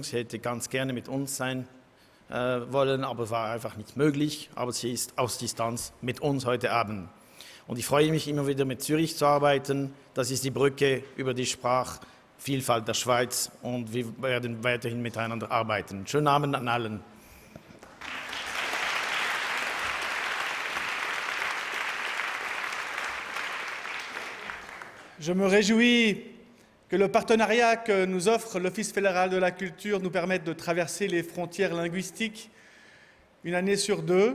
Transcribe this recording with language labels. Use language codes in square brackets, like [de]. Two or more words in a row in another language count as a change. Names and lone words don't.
[de] Sie hätte ganz gerne mit uns sein wollen, aber war einfach nicht möglich. Aber sie ist aus Distanz mit uns heute Abend. Und ich freue mich immer wieder mit Zürich zu arbeiten. Das ist die Brücke über die Sprachvielfalt der Schweiz und wir werden weiterhin miteinander arbeiten. Schönen Abend an allen. [fr] Je me réjouis que le partenariat que nous offre l'Office fédéral de la culture nous permette de traverser les frontières linguistiques une année sur 2.